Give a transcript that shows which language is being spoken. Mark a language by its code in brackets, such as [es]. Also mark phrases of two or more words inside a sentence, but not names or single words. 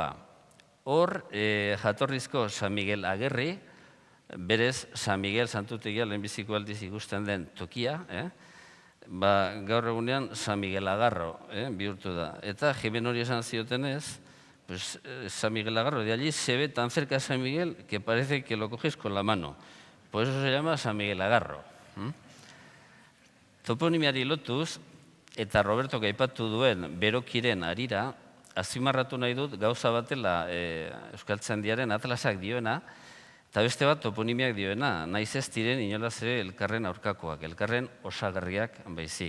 [eu] Hor, jatorrizko San Miguel Agerri, berez San Miguel Santutegia lehenbiziko aldiz ikusten den tokia, gaur egunean San Miguel Agarro bihurtu da. Eta Jimen hori esan ziotenez, [es] San Miguel Agarro, de allí se ve tan cerca San Miguel que parece que lo coges con la mano. Por eso se llama San Miguel Agarro. [eu] Toponimiari lotuz, eta Roberto aipatu duen berokiren harira, azpimarratu nahi dut gauza batela Euskaltzaindiaren atlasak dioena, eta beste bat toponimiak dioena, naiz ez diren inolaz ere elkarren aurkakoak, elkarren osagarriak baizik.